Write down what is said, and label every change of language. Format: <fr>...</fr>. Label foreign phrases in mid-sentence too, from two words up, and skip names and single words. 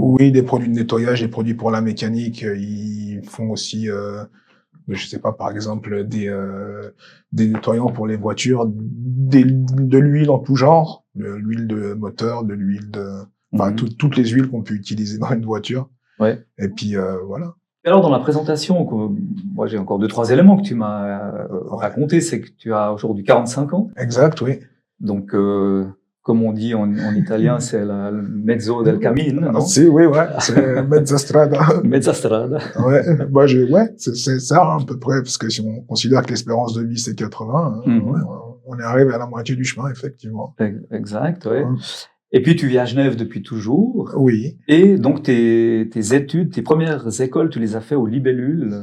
<fr>Oui, des produits de nettoyage, des produits pour la mécanique. Ils font aussi, je sais pas, par exemple des nettoyants pour les voitures, de l'huile en tout genre, de l'huile de moteur, de l'huile toutes les huiles qu'on peut utiliser dans une voiture. Ouais. Et puis voilà. Alors dans la présentation, moi j'ai encore 2-3 éléments que tu m'as raconté, c'est que tu as aujourd'hui 45 ans. Exact, oui. Donc comme on dit en italien, c'est la</fr> <it>mezzo del cammino,</it> <fr>non? Si, oui, ouais, c'est</fr> <it>mezza strada. Mezza strada.</it> <fr>Ouais, c'est ça à peu près, parce que si on considère que l'espérance de vie c'est 80, on est arrivé à la moitié du chemin, effectivement. Exact, ouais. Et puis, tu vis à Genève depuis toujours. Oui. Et donc, tes études, tes premières écoles, tu les as fait au Libellule.</fr>